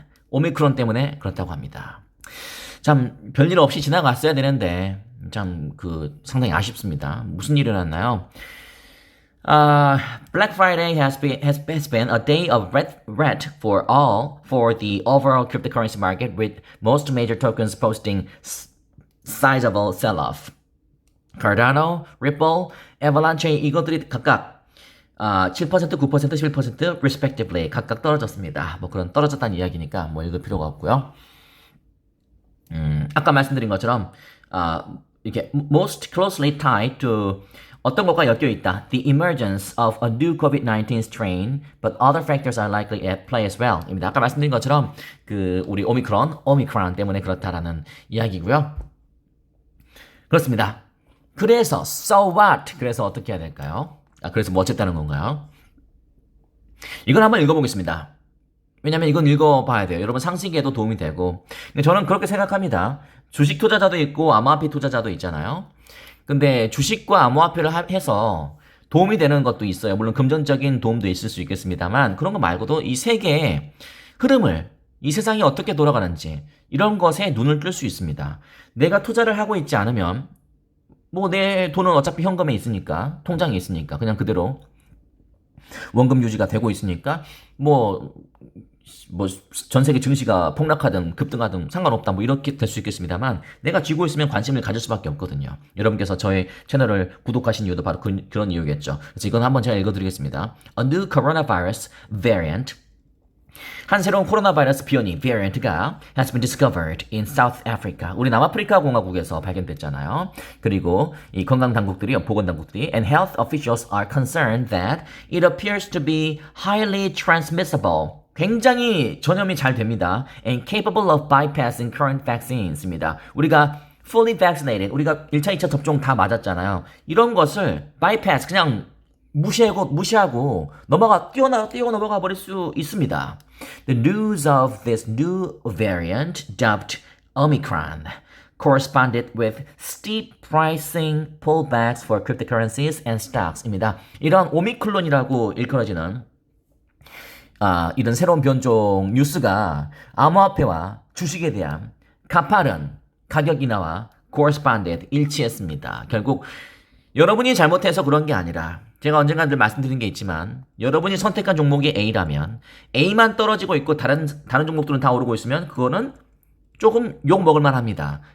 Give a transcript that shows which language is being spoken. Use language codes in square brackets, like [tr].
[ko] 오미크론 때문에 그렇다고 합니다. 참 별일 없이 지나갔어야 되는데 참 상당히 아쉽습니다. 무슨 일이 일어났나요? [en] Black Friday has been a day of red for the overall cryptocurrency market, with most major tokens posting sizable sell-off. [ko] Cardano, Ripple, Avalanche, 이것들이 각각 7%, 9%, 11% respectively 각각 떨어졌습니다. 그런 떨어졌다는 이야기니까 읽을 필요가 없고요. 아까 말씀드린 것처럼 이게 [en] most closely tied to [ko] 어떤 것과 엮여 있다. [en] The emergence of a new COVID-19 strain, but other factors are likely at play as well. [ko] 입니다. 아까 말씀드린 것처럼 우리 오미크론 때문에 그렇다라는 이야기고요. 그렇습니다. 그래서 [en] so what? [ko] 그래서 어떻게 해야 될까요? 그래서 어쨌다는 건가요? 이걸 한번 읽어보겠습니다. 왜냐면 이건 읽어봐야 돼요. 여러분 상식에도 도움이 되고. 근데 저는 그렇게 생각합니다. 주식 투자자도 있고 암호화폐 투자자도 있잖아요. 근데 주식과 암호화폐를 해서 도움이 되는 것도 있어요. 물론 금전적인 도움도 있을 수 있겠습니다만, 그런 거 말고도 이 세 개의 흐름을, 이 세상이 어떻게 돌아가는지 이런 것에 눈을 뜰 수 있습니다. 내가 투자를 하고 있지 않으면 뭐 내 돈은 어차피 현금에 있으니까, 통장에 있으니까 그냥 그대로 원금 유지가 되고 있으니까 뭐 전 세계 증시가 폭락하든 급등하든 상관없다 뭐 이렇게 될 수 있겠습니다만, 내가 쥐고 있으면 관심을 가질 수밖에 없거든요. 여러분께서 저의 채널을 구독하신 이유도 바로 그런 이유겠죠. 그래서 이건 한번 제가 읽어드리겠습니다. [en] A new coronavirus variant, [ko] 한 새로운 코로나 바이러스 변이 [en] variant가 has been discovered in South Africa. [ko] 우리 남아프리카 공화국에서 발견됐잖아요. 그리고 이 건강 당국들이, 보건 당국들이 [en] and health officials are concerned that it appears to be highly transmissible. [ko] 굉장히 전염이 잘 됩니다. [en] And capable of bypassing current vaccines입니다. [ko] 우리가 [en] fully vaccinated, [ko] 우리가 1차, 2차 접종 다 맞았잖아요. 이런 것을 bypass, 그냥 무시하고 뛰어 넘어가 버릴 수 있습니다. [en] The news of this new variant, dubbed Omicron, corresponded with steep pricing pullbacks for cryptocurrencies and stocks입니다. [ko] 이런 오미클론이라고 일컬어지는 이런 새로운 변종 뉴스가 암호화폐와 주식에 대한 가파른 가격 인하와 corresponded, 일치했습니다. 결국 여러분이 잘못해서 그런 게 아니라, 제가 언젠가 늘 말씀드린 게 있지만, 여러분이 선택한 종목이 A라면 A만 떨어지고 있고 다른 종목들은 다 오르고 있으면 그거는 조금 욕 먹을 만합니다.